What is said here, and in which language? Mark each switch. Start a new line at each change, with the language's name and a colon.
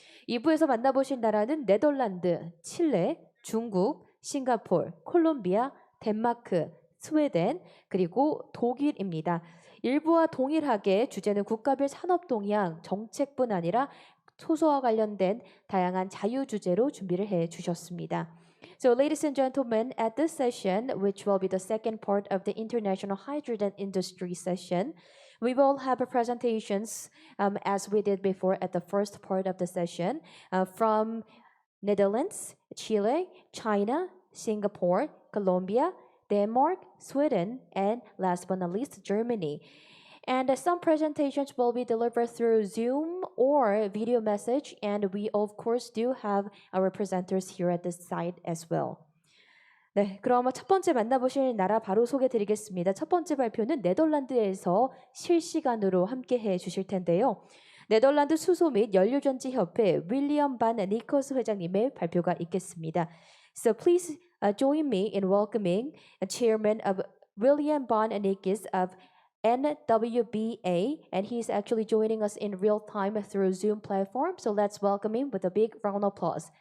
Korean: 2부에서 만나보실 나라는 네덜란드, 칠레, 중국, 싱가포르, 콜롬비아, 덴마크, 스웨덴 그리고 독일입니다. 일부와 동일하게 주제는 국가별 산업 동향, 정책뿐 아니라 소소와 관련된 다양한 자유 주제로 준비를 해 주셨습니다.
English: So ladies and gentlemen, at this session, which will be the second part of the International Hydrogen Industry session, we will have presentations as we did before at the first part of the session from Netherlands, Chile, China, Singapore, Colombia, Denmark, Sweden, and last but not least, Germany. And some presentations will be delivered through Zoom or video message, and we of course do have our presenters here at this site as well.
Korean: 네, 그럼 첫 번째 만나보실 나라 바로 소개드리겠습니다. 첫 번째 발표는 네덜란드에서 실시간으로 함께해 주실 텐데요. 네덜란드 수소 및 연료전지 협회 윌리엄 반 니커스 회장님의 발표가 있겠습니다.
English: So please join me in welcoming Chairman of William Van Nikkes of NWBA, and he's actually joining us in real time through Zoom platform. So let's welcome him with a big round of applause.